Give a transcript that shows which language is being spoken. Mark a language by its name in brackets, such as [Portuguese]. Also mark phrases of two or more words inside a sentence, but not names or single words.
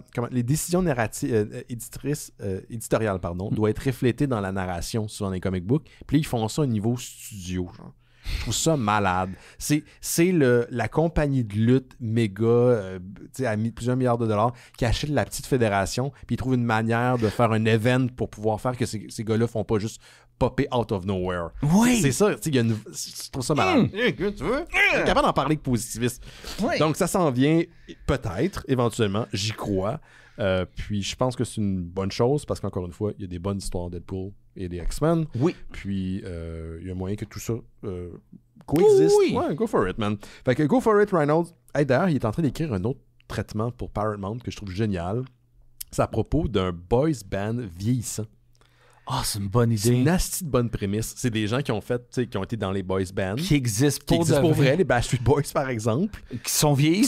[French] les décisions éditoriales, doivent être reflétées dans la narration, souvent dans les comic books. Puis ils font ça au niveau studio, genre. Je trouve ça malade. C'est la compagnie de lutte méga, à plusieurs milliards de dollars, qui achète la petite fédération, puis ils trouvent une manière de faire un event pour pouvoir faire que ces gars-là font pas juste popper [English] out of nowhere. [French] Oui! C'est ça, je trouve ça malade. Tu veux? Je suis capable d'en parler avec positivisme. Oui. Donc ça s'en vient, peut-être, éventuellement, j'y crois. Puis je pense que c'est une bonne chose parce qu'encore une fois, il y a des bonnes histoires Deadpool et des X-Men. Oui. Puis il y a moyen que tout ça coexiste. Oui. Ouais, [English] go for it, man. [French] Fait que [English] go for it, [French] Reynolds. Hey, d'ailleurs, il est en train d'écrire un autre traitement pour Paramount que je trouve génial. C'est à propos d'un [English] boys band [French] vieillissant. C'est une bonne idée. C'est une asti de bonne prémisse. C'est des gens qui ont été dans les [English] boys bands. [French] Qui existent pour vrai. Les Backstreet Boys, par exemple. Qui sont vieillissants.